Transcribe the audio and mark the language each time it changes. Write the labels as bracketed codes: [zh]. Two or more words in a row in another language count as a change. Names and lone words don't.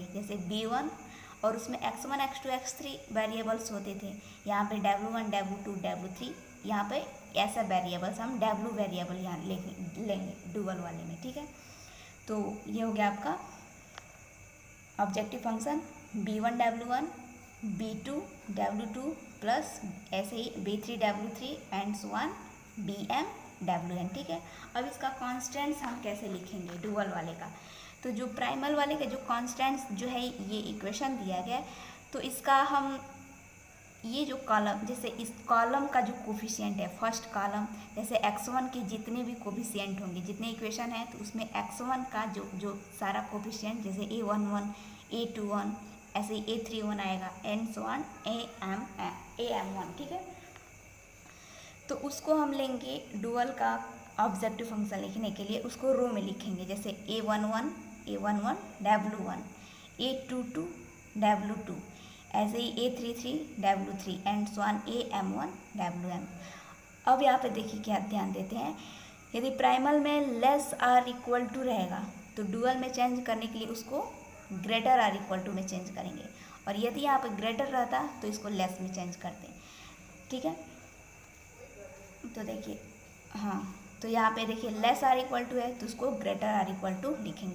[hi] जैसे b1 और उसमें x1, x2, x3 वेरिएबल्स होते थे, यहाँ पे w1, w2, w3, यहाँ पे ऐसा वेरिएबल्स हम w वेरिएबल यहाँ लेंगे डुअल वाले में। ठीक है, तो ये हो गया आपका [en] objective function [hi] b1 w1, b2 w2 प्लस ऐसे ही b3 w3 [en] and so on [hi] bm wn। ठीक है, अब इसका कॉन्स्टेंट्स हम कैसे लिखेंगे डुअल वाले का, तो जो प्राइमल वाले का जो कॉन्स्टेंट्स जो है ये इक्वेशन दिया गया है, तो इसका हम ये जो कॉलम, जैसे इस कॉलम का जो कोफिशिएंट है [en] first column, [hi] जैसे x1 के जितने भी कोफिशिएंट होंगे, जितने इक्वेशन है तो उसमें x1 का जो सारा कोफिशिएंट, जैसे a11, a21, ऐसे ही a31 आएगा [en] and so on [hi] am1। ठीक है, तो उसको हम लेंगे डुअल का [en] objective function [hi] लिखने के लिए, उसको रो में लिखेंगे, जैसे a11 w1, a22 w2, ऐसे ही a33 w3 [en] and so on [hi] am1 wm। अब यहाँ पे देखिए क्या ध्यान देते हैं, यदि प्राइमल में [en] less or equal to [hi] रहेगा तो डुअल में चेंज करने के लिए उसको [en] greater or equal to [hi] में चेंज करेंगे, और यदि यहाँ पे ग्रेटर रहता तो इसको लेस में चेंज करते। ठीक है, तो देखिए, हाँ, तो यहाँ पे देखिए [en] less or equal to [hi] है तो उसको [en] greater or equal to [hi] लिखेंगे।